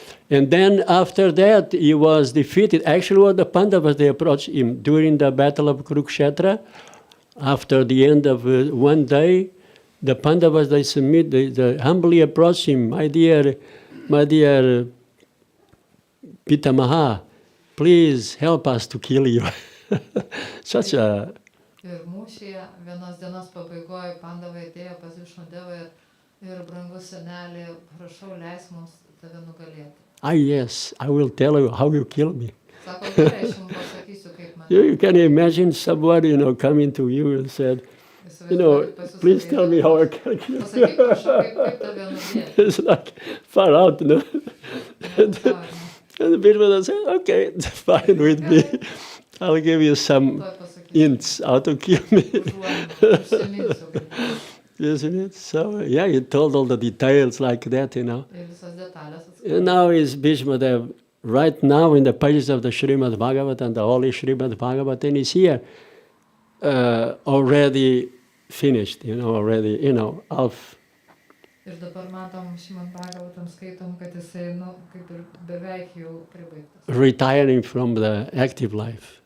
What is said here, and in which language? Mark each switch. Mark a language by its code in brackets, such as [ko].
[en] And then after that, he was defeated. Actually, the Pandavas, they approached him during the battle of Kurukshetra. After the end of one day, the Pandavas, they humbly approached him. My dear Pitamaha, please help us to kill you. Such a... [lt] Ir mūšyje vienos dienos pabaigoje Pandavai atėjo pas Višnudevą Ir brangus senelį, prašau, leis mums tave nugalėti. [en] Yes, I will tell you how you kill me. [lt] Sako, gerai, aš jums pasakysiu, kaip man. [en] You can imagine somebody, coming to you and said, please tell me how I can kill you. [lt] Pasakyk, prašau, kaip tave nugalėti. [en] It's like far out, no? And the people will say, okay, it's fine with me. I'll give you some hints how to kill me. Isn't it? So, yeah, he told all the details like that, And now is Bhīṣmadev, right now in the pages of the Šrimad Bhagavatam, the holy Šrimad Bhagavatam is here, already finished, already, half. [lt] Ir dabar matom Šrimad Bhagavatam skaitom, kad jisai, kaip ir beveik jau pribaigtas. [en] Retiring from the active life.